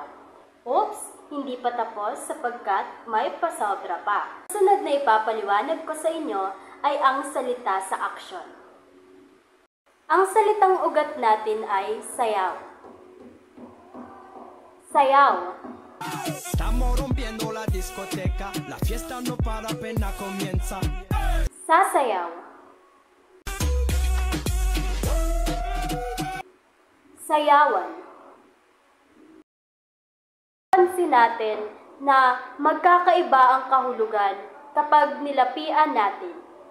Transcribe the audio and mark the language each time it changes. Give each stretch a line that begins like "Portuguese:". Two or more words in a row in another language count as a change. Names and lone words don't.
English: Oops!
Filipino: Hindi pa tapos sapagkat may pasobra pa. Sunod na ipapaliwanag ko sa inyo ay ang salita sa aksyon. Ang salitang ugat natin ay sayaw. Sayaw.
Spanish: Estamos rompiendo la discoteca, la fiesta no para apenas comienza.
Filipino: Sasayaw. Sayawan. Pansin natin na magkakaiba ang kahulugan kapag nilapian natin.